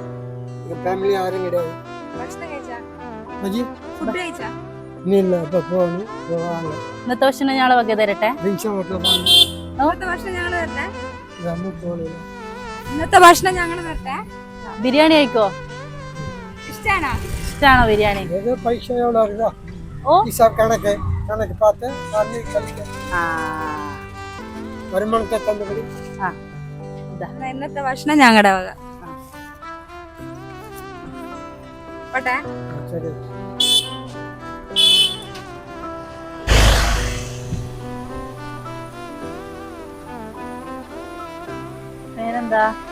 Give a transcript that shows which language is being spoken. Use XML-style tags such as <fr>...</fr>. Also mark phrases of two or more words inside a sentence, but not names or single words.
<ml>ഇന്നത്തെ ഭക്ഷണം ഞങ്ങളെ വക തരട്ടെ. ഇന്നത്തെ ഭക്ഷണം ഞങ്ങൾ തരട്ടെ. ബിരിയാണി കഴിക്കോ? ഇഷ്ടാണോ ബിരിയാണി? ഓ,</ml> <ta>கணக்கு பார்த்து வருமானத்தை தந்தபடி</ta> <ml>ഇന്നത്തെ ഭക്ഷണം ഞങ്ങളുടെ വക. പോട്ടെ.</ml> <ta>சரி.</ta> <ml>പേരെന്താ?</ml>